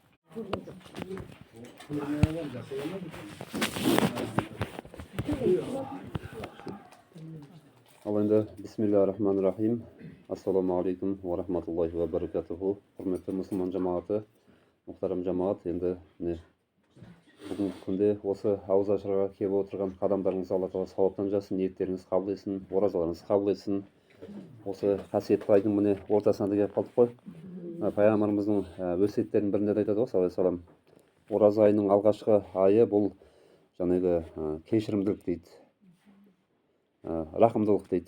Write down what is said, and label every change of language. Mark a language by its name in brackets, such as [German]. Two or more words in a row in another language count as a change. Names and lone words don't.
[Kazakh] Ал енді [Arabic] بسم الله الرحمن الرحيم. السلام عليكم ورحمة الله وبركاته. [Kazakh] Құрметті мұсылман жамағаты, мұхтарам жамағат, енді міне бүгінгі күнде осы ауыз ашарға келіп отырған қадамдарыңыз Алла тағала сауаптан жасын, ниеттеріңіз қабыл етсін, оразаларыңыз қабыл етсін. Осы қасиетті айдың міне ортасына да келіп қалдық қой. Пайғамбарымыздың өсиеттерінің бірінде де айтады ғой, [Arabic] صلى الله عليه وسلم, [Kazakh] ораза айының алғашқы айы бұл жаңағы кешірімділік дейді, рақымдылық дейді.